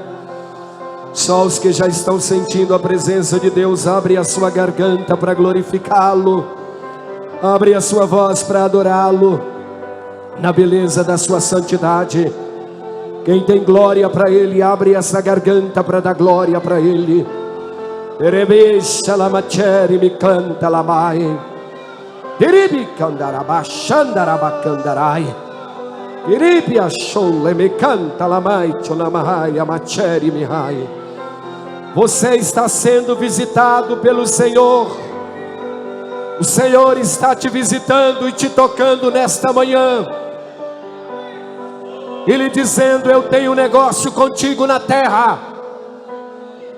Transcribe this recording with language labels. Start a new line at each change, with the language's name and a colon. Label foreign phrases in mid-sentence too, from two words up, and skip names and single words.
Portuguese: Só os que já estão sentindo a presença de Deus, abre a sua garganta para glorificá-lo. Abre a sua voz para adorá-lo na beleza da sua santidade. Quem tem glória para Ele, abre essa garganta para dar glória para Ele. Erebisha la maceri mi canta la mai. Diribi candaraba shandaraba candarai. Diribi ashole me canta la mai chonamai a maceri mi hai. Você está sendo visitado pelo Senhor. O Senhor está te visitando e te tocando nesta manhã. Ele dizendo: eu tenho um negócio contigo na terra.